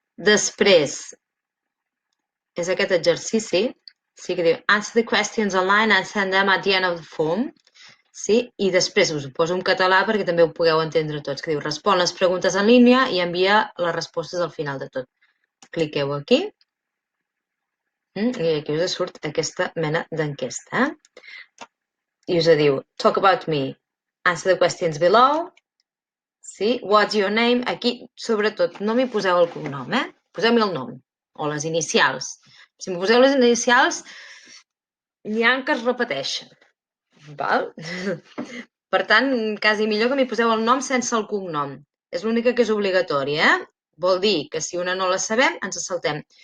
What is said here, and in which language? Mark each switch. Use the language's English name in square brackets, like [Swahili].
[Catalan] Després, és aquest exercici, sí que diu, [English] answer the questions online and send them at the end of the form. [Catalan] Sí? I després us ho poso en català perquè també ho pugueu entendre tots, que diu respon les preguntes en línia i envia les respostes al final de tot. Cliqueu aquí i aquí us surt aquesta mena d'enquesta. I us diu [English] talk about me, answer the questions below, [Catalan] sí? [English] What's your name? [Catalan] Aquí, sobretot, no m'hi poseu el cognom, Poseu-m'hi el nom o les inicials. Si m'hi poseu les inicials, n'hi ha que es repeteixen. Val? Per tant, quasi millor que m'hi poseu el nom sense el cognom. És l'única que és obligatòria, Vol dir que si una no la sabem, ens saltem.